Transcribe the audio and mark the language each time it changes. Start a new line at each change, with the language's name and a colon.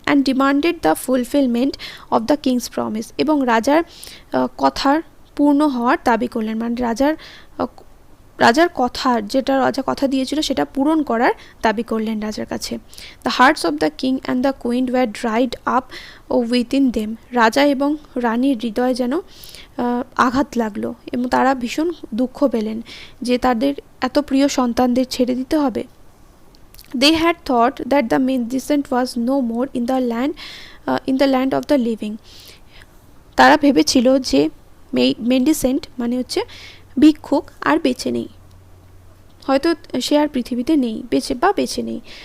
English: and demanded the fulfilment of the king's promise,
Bangla: এবং রাজার কথার পূর্ণ হওয়ার দাবি করলেন, মানে রাজার কথা, যেটা রাজা কথা দিয়েছিল সেটা পূরণ করার দাবি করলেন রাজার কাছে।
English: the hearts of the king and the queen were dried up within them,
Bangla: রাজা এবং রানীর হৃদয় যেন আঘাত লাগলো এবং তারা ভীষণ দুঃখ পেলেন যে তাদের এত প্রিয় সন্তানদের ছেড়ে দিতে হবে।
English: They had thought that the mendicant was no more in the land of the living.
Bangla: তারা ভেবেছিল যে মেন্ডিসেন্ট মানে হচ্ছে ভিক্ষুক আর বেঁচে নেই, হয়তো সে আর পৃথিবীতে নেই, বেঁচে নেই।